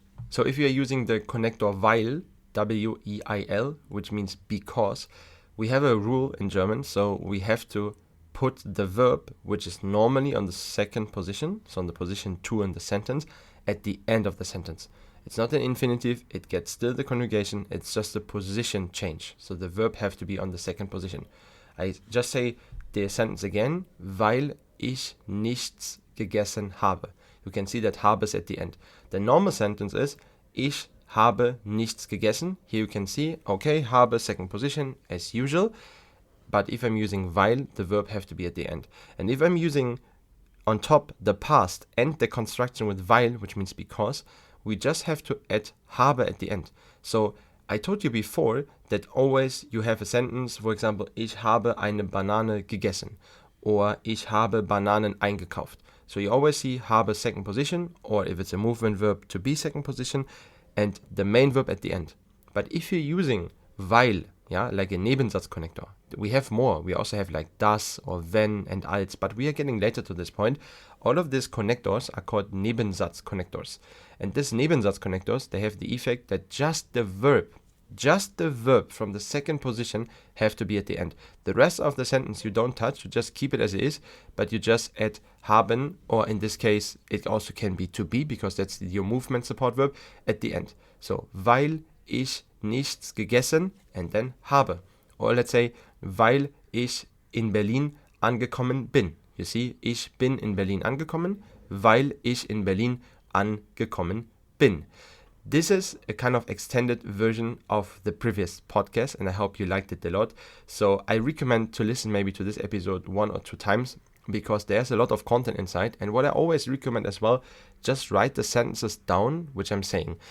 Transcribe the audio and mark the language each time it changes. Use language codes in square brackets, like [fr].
[en] So if you are using the connector weil, W-E-I-L, which means because, we have a rule in German, so we have to put the verb, which is normally on the second position, so on the position 2 in the sentence, at the end of the sentence. It's not an infinitive, it gets still the conjugation, it's just a position change. So the verb have to be on the second position. I just say the sentence again, [de] weil ich nichts gegessen habe. [en] You can see that habe is at the end. The normal sentence is, [de] ich habe nichts gegessen. [en] Here you can see, okay, habe, second position, as usual. But if I'm using weil, the verb have to be at the end. And if I'm using on top the past and the construction with weil, which means because, we just have to add habe at the end. So I told you before that always you have a sentence, for example, [de] ich habe eine Banane gegessen [en] or [de] ich habe Bananen eingekauft. [en] So you always see habe second position, or if it's a movement verb, to be second position, and the main verb at the end. But if you're using weil, yeah, like a Nebensatz connector, we have more. We also have like das or wenn and als, but we are getting later to this point. All of these connectors are called Nebensatz connectors. And these Nebensatz connectors, they have the effect that just the verb from the second position have to be at the end. The rest of the sentence you don't touch, you just keep it as it is, but you just add haben, or in this case, it also can be to be, because that's your movement support verb, at the end. [de] So, weil ich nichts gegessen, [en] and then [de] habe. [en] Or let's say, [de] weil ich in Berlin angekommen bin. [en] You see, [de] ich bin in Berlin angekommen, weil ich in Berlin angekommen bin. [en] This is a kind of extended version of the previous podcast, and I hope you liked it a lot. So I recommend to listen maybe to this episode 1 or 2 times, because there's a lot of content inside. And what I always recommend as well, just write the sentences down which I'm saying.